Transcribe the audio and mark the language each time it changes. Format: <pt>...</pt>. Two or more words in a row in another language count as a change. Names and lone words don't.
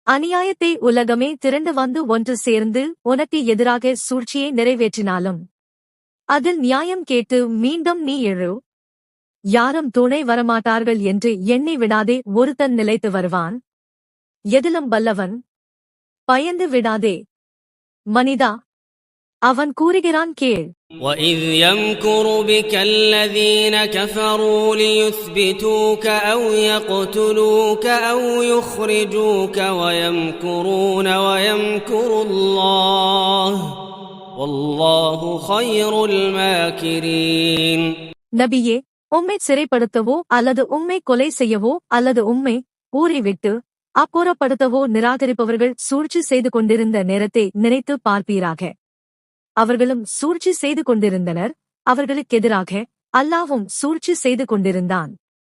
<ta>அநியாயத்தை உலகமே திரண்டு வந்து ஒன்று சேர்ந்து உனக்கு எதிராக சூழ்ச்சியை நிறைவேற்றினாலும் அதில் நியாயம் கேட்டு மீண்டும் நீ எழு. யாரும் துணை வரமாட்டார்கள் என்று எண்ணி விடாதே, ஒருத்தன் நிலைத்து வருவான். எதிலும் வல்லவன். பயந்து விடாதே மனிதா, அவன் கூறுகிறான் கேள்.</ta> <ar>وَإِذْ يَمْكُرُ بِكَ الَّذِينَ كَفَرُوا لِيُثْبِتُوكَ أَوْ يَقْتُلُوكَ أَوْ يُخْرِجُوكَ وَيَمْكُرُونَ وَيَمْكُرُ اللَّهُ وَاللَّهُ خَيْرُ الْمَاكِرِينَ.</ar> <ta>நபியே, உம்மை சிறைப்படுத்தவோ அல்லது உம்மை கொலை செய்யவோ அல்லது உம்மை ஊரை விட்டு அப்புறப்படுத்தவோ நிராகரிப்பவர்கள் சூழ்ச்சி செய்து கொண்டிருந்த நேரத்தை நினைத்து பார்ப்பீராக. அவர்களும் சூழ்ச்சி செய்து கொண்டிருந்தனர், அவர்களுக்கெதிராக அல்லாஹ்வும் சூழ்ச்சி செய்து கொண்டிருந்தான்.</ta>